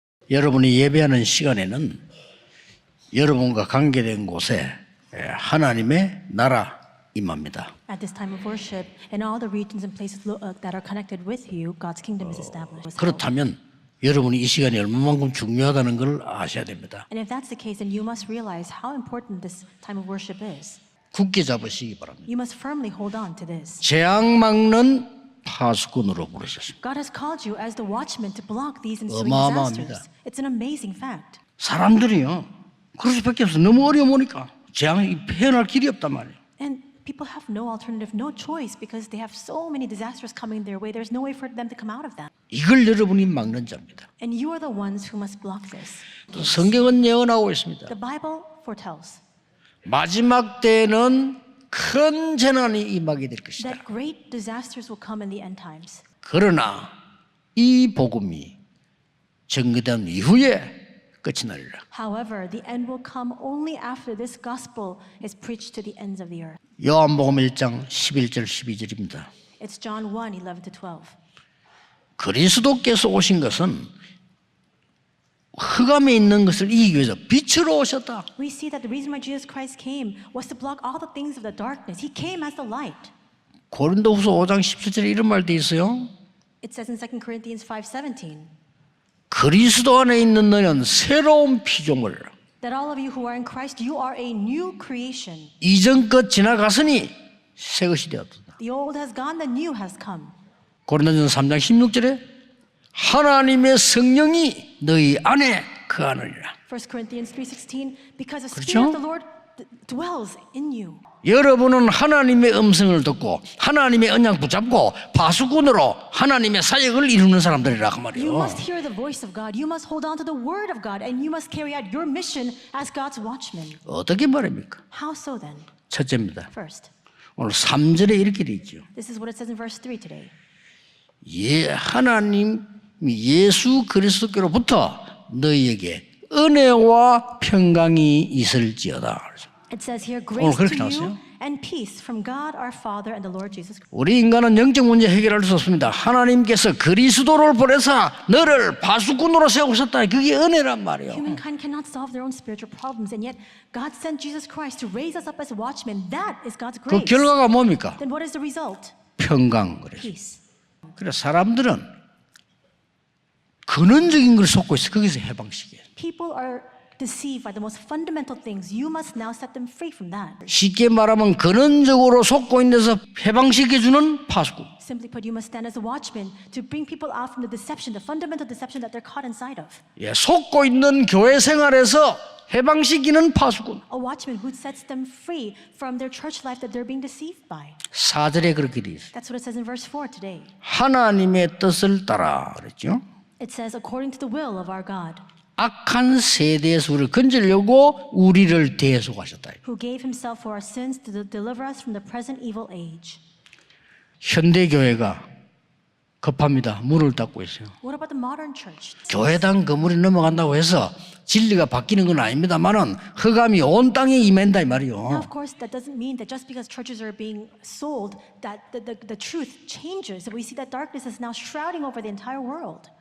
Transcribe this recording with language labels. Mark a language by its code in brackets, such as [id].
[ko] 여러분이 예배하는 시간에는 여러분과 관계된 곳에 하나님의 나라 임합니다. [en] At this time of worship, in all the regions and places that are connected with you, God's kingdom is established. [ko] 그렇다면 여러분이 이 시간이 얼마만큼 중요하다는 걸 아셔야 됩니다. [en] And if that's the case, then you must realize how important this time of worship is. [ko] 굳게 잡으시기 바랍니다. [en] You must firmly hold on to this. [ko] 재앙 막는 파수꾼으로 부르셨습니다. [en] God has called you as the watchman to block these ensuing [ko] 어마어마합니다. [en] disasters. It's an amazing fact. [ko] 사람들이요, 그럴 수밖에 없어. 너무 어려우니까 재앙이 헤어날 길이 없단 말이에요. [en] And people have no alternative, no choice, because they have so many disasters coming their way. There's no way for them to come out of that. [ko] 이걸 여러분이 막는 자입니다. [en] And you are the ones who must block this. [ko] 또 성경은 예언하고 있습니다. [en] The Bible foretells [ko] 마지막 때에는 큰 재난이 임하게 될 것이다. [en] that great disasters will come in the end times. [ko] 그러나 이 복음이 전개된 이후에 끝이 나리라. [en] However, the end will come only after this gospel is preached to the ends of the earth. [ko] 요한복음 1장 11절 12절입니다. [en] It's John 1:11-12. [ko] 그리스도께서 오신 것은 흑암에 있는 것을 이기기 위해서 빛으로 오셨다. [en] We see that the reason why Jesus Christ came was to block all the things of the darkness. He came as the light. [ko] 고린도후서 5장 17절에 이런 말 돼 있어요. [en] It says in 2 Corinthians 5:17 [ko] 그리스도 안에 있는 너는 새로운 피조물, [en] that all of you who are in Christ, you are a new creation. [ko] 이전 것 지나갔으니 새 것이 되었다. [en] The old has gone, the new has come. [ko] 고린도전서 3장 16절에 하나님의 성령이 너희 안에 거하느니라. [en] 1 Corinthians 3:16 because the [ko] 그렇죠? [en] Spirit of the Lord dwells in you. [ko] 여러분은 하나님의 음성을 듣고 하나님의 언약 붙잡고 파수꾼으로 하나님의 사역을 이루는 사람들이라 그 [en] You [ko] 말이에요. [en] must hear the voice of God. You must hold on to the word of God, and you must carry out your mission as God's watchman. [ko] 어떻게 말합니까? [en] How so then? [ko] 첫째입니다. [en] First, [ko] 오늘 3절에 이렇게 돼 있죠. [en] this is what it says in verse 3 today. [ko] 하나님 예수 그리스도께로부터 너희에게 은혜와 평강이 있을지어다. [en] It says here, grace [ko] 그렇게 [en] to [ko] 나왔어요? [en] you and peace from God our Father and the Lord Jesus Christ. [ko] 우리 인간은 영적 문제 해결할 수 없습니다. 하나님께서 그리스도를 보내사 너를 파수꾼으로 세우셨다. 그게 은혜란 말이에요. [en] Humankind cannot solve their own spiritual problems, and yet God sent Jesus Christ to raise us up as watchmen. That is God's [ko] 그 [en] grace. [ko] 결과가 뭡니까? [en] Then what is the result? [ko] 평강. 그래서 [en] Peace. [ko] 사람들은 근원적인 걸 속고 있어. 거기서 해방시켜요. [en] People are deceived by the most fundamental things. You must now set them free from that. [ko] 쉽게 말하면 근원적으로 속고 있는 데서 해방시켜주는 파수꾼. [en] Simply put, you must stand as a watchman to bring people out from the deception, the fundamental deception that they're caught inside of. [ko] 속고 있는 교회 생활에서 해방시키는 파수꾼. [en] A watchman who sets them free from their church life that they're being deceived by. [ko] 4절에 그렇게 돼 있어요. [en] That's what it says in verse 4 today. [ko] 하나님의 뜻을 따라 그랬죠. [en] It says, according to the will of our God, [ko] 악한 세대에서 우리를 건지려고 우리를 대속하셨다. [en] who gave himself for our sins to deliver us from the present evil age. [ko] 현대 교회가 급합니다. 문을 닫고 있어요. [en] What about the modern church? [ko] 교회당 건물이 넘어간다고 해서 진리가 바뀌는 건 아닙니다만은 흑암이 온 땅에 임한다 이 [en] Now, [ko] 말이요. [en] of course, that doesn't mean that just because churches are being sold, that the truth changes. We see that darkness is now shrouding over the entire world.